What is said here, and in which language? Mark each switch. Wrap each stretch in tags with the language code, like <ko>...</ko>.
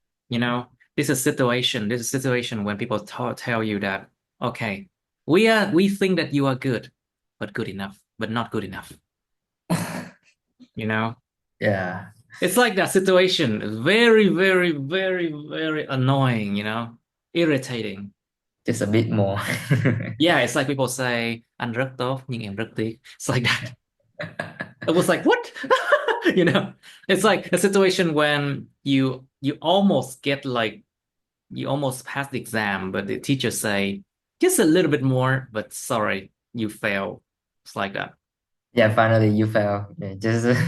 <en>You know, this is a situation. This is a situation when people tell you that, okay, we think that you are good, but good enough, but not good enough. You know, Yeah. it's like that situation. It's very, very, very, very annoying. Irritating. Just a bit more. Yeah, it's like people say</en> <vi>anh rất tốt nhưng em rất tiếc.</vi> <en>It's like that. It was like what? You know, it's like a situation when you almost get like you almost pass the exam, but the teacher say just a little bit more, but sorry, you fail. It's like that. Yeah, finally you fell. Yeah, just</en>